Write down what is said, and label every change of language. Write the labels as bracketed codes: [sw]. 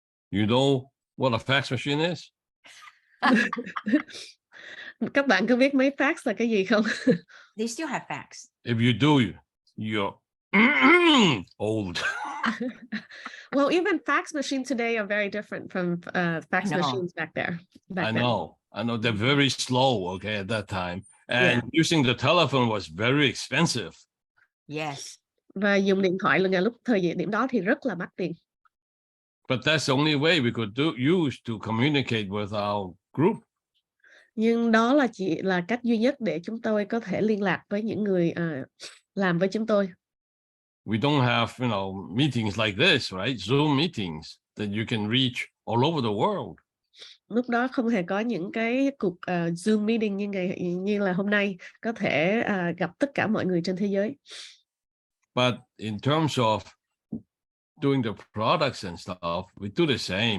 [en] You know what a fax machine is? [vi] Các bạn có biết máy fax là cái gì không? [en] They still have fax. If you do, you're old. Well, even fax machines today are very different from fax machines back there. I know they're very slow, okay, at that time. And using the telephone was very expensive. Yes. [vi] Và dùng điện thoại là lúc thời điểm đó thì rất là mắc tiền. [en] But that's the only way we could use to communicate with our group. [vi] Nhưng đó là chỉ là cách duy nhất để chúng tôi có thể liên lạc với những người làm với chúng tôi. [en] We don't have, meetings like this, right? Zoom meetings that you can reach all over the world. [vi] Lúc đó không hề có những cái cuộc Zoom meeting như là hôm nay, có thể gặp tất cả mọi người trên thế giới. [en] But in terms of doing the products and stuff, we do the same.